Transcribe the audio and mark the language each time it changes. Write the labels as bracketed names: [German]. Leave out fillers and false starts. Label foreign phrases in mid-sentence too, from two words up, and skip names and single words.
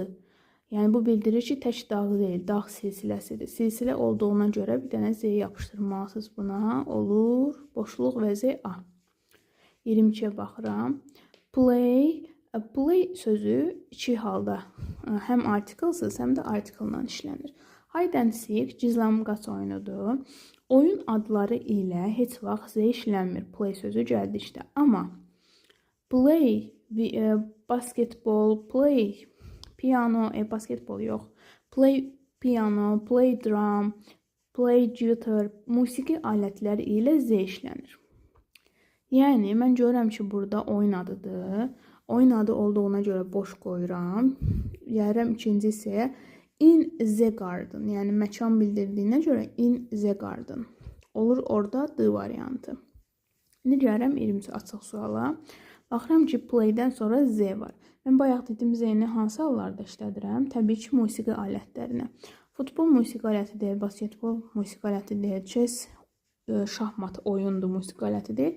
[Azerbaijani] Yəni, bu bildirir ki, tək dağ deyil, dağ silsiləsidir. Silsilə olduğuna görə bir dənə z yapışdırmalısınız buna. Olur, boşluq və z a. 22-yə baxıram. Play sözü iki halda həm artiklsız, həm də artikldan işlənir. [English] Hide and seek [Azerbaijani] gizlənqaç oyunudur. Oyun adları ilə heç vaxt z işlənmir. Play sözü gəldi işte. Amma play, basketbol, play, piano, basketbol yox. [English] Play piano, play drum, play guitar, [Azerbaijani] musiqi alətləri ilə z işlənir. Yəni, mən görürəm ki, burada oyun adıdır. Oyun adı olduğuna görə boş qoyuram. Gəlirəm ikinci hissəyə. [English] In the garden. [Azerbaijani] Yəni, məkan bildirdiyinə görə [English] in the garden. [Azerbaijani] Olur orada D variantı. İndi gəlirəm 20 açıq suala. Baxıram ki, playdən sonra z var. Mən bayaq dedim z-ni hansı hallarda işlədirəm? Təbii ki, musiqi alətlərinə. Futbol musiqi aləti deyil, basketbol musiqi aləti deyil, chess, şahmat oyundur, musiqi aləti deyil.